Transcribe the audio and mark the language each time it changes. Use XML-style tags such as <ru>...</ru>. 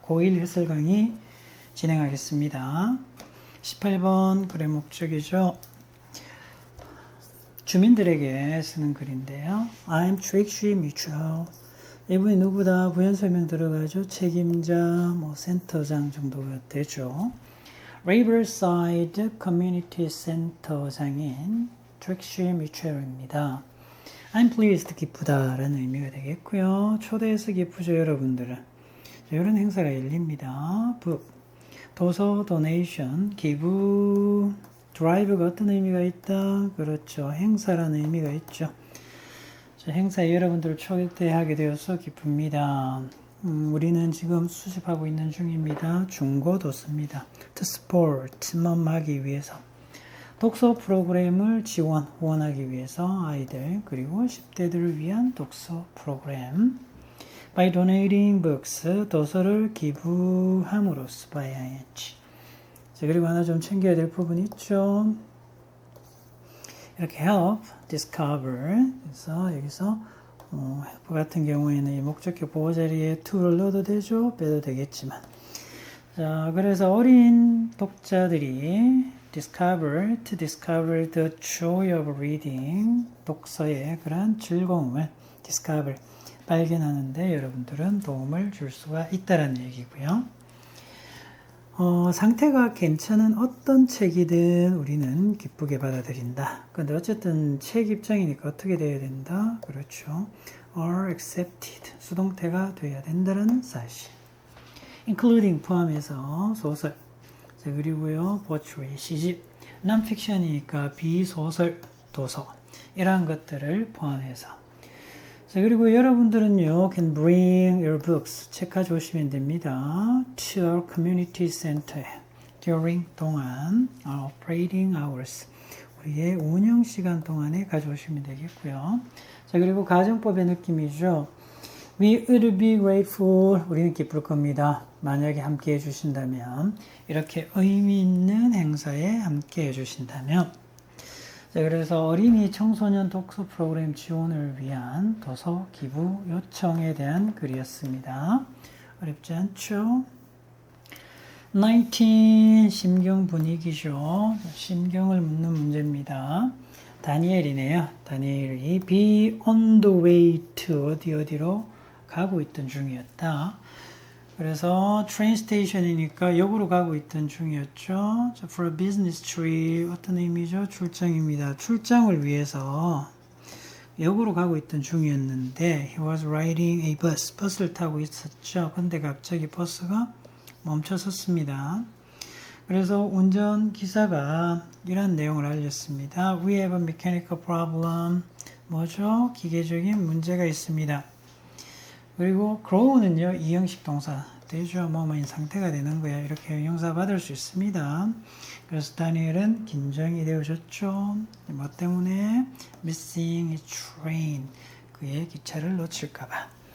<ko>고1 해설 강의 진행하겠습니다. 18번 글의 목적이죠. 주민들에게 쓰는 글인데요.</ko> <en>I'm Trixie Mitchell.</en> <ko>이분이 누구다? 부연 설명 들어가죠. 책임자, 센터장 정도가 되죠. Riverside Community Center장인 Trixie Mitchell입니다.</ko> <en>I'm pleased,</en> <ko>기쁘다 라는 의미가 되겠고요. 초대해서 기쁘죠, 여러분들은. 이런 행사가 열립니다. book, 도서, donation, 기부, drive가 어떤 의미가 있다? 그렇죠. 행사라는 의미가 있죠. 행사에 여러분들을 초대하게 되어서 기쁩니다. 우리는 지금 수집하고 있는 중입니다. 중고도서입니다.</ko> <en>to support,</en> <ko>하기 위해서. 독서 프로그램을 후원하기 위해서 아이들 그리고 10대들을 위한 독서 프로그램.</ko> <en>By donating books,</en> <ko>도서를 기부함으로써</ko> <en>by ing.</en> <ko>자, 그리고 하나 좀 챙겨야 될 부분 있죠. 이렇게 help, discover. 그래서 여기서 help 같은 경우에는 이 목적격 보호 자리에 to를 넣어도 되죠. 빼도 되겠지만. 자, 그래서 어린 독자들이</ko> <en>to discover the joy of reading,</en> <ko>독서의 그러한 즐거움을 discover, 발견하는데 여러분들은 도움을 줄 수가 있다는 얘기고요. 상태가 괜찮은 어떤 책이든 우리는 기쁘게 받아들인다. 근데 어쨌든 책 입장이니까 어떻게 돼야 된다? 그렇죠.</ko> <en>are accepted,</en> <ko>수동태가 돼야 된다는 사실. including, 포함해서 소설. 자, 그리고요, poetry, 시집, non-fiction이니까 비소설, 도서, 이러한 것들을 포함해서. 자, 그리고 여러분들은요,</ko> <en>can bring your books,</en> <ko>책 가져오시면 됩니다.</ko> <en>to our community center, during, 동안, our operating hours,</en> <ko>우리의 운영 시간 동안에 가져오시면 되겠고요. 자, 그리고 가정법의 느낌이죠.</ko> <en>We would be grateful,</en> <ko>우리는 기쁠 겁니다. 만약에 함께 해주신다면, 이렇게 의미 있는 행사에 함께 해주신다면. 자, 그래서 어린이 청소년 독서 프로그램 지원을 위한 도서 기부 요청에 대한 글이었습니다. 어렵지 않죠? 19, 심경 분위기죠. 심경을 묻는 문제입니다. 다니엘이네요. 다니엘이</ko> <en>be on the way to</en> <ko>어디로 가고 있던 중이었다. 그래서 train station이니까 역으로 가고 있던 중이었죠.</ko> <en>For a business trip,</en> <ko>어떤 의미죠? 출장입니다. 출장을 위해서 역으로 가고 있던 중이었는데</ko> <en>he was riding a bus,</en> <ko>버스를 타고 있었죠. 근데 갑자기 버스가 멈춰섰습니다. 그래서 운전기사가 이런 내용을 알렸습니다.</ko> <en>We have a mechanical problem.</en> <ko>뭐죠? 기계적인 문제가 있습니다. 그리고 grow는요, 이형식 동사 되죠. 뭐뭐인 상태가 되는 거야. 이렇게 형사 받을 수 있습니다. 그래서 다니엘은 긴장이 되어졌죠. 뭐 때문에?</ko> <en>missing his train,</en> <ko>그의 기차를 놓칠까봐.</ko>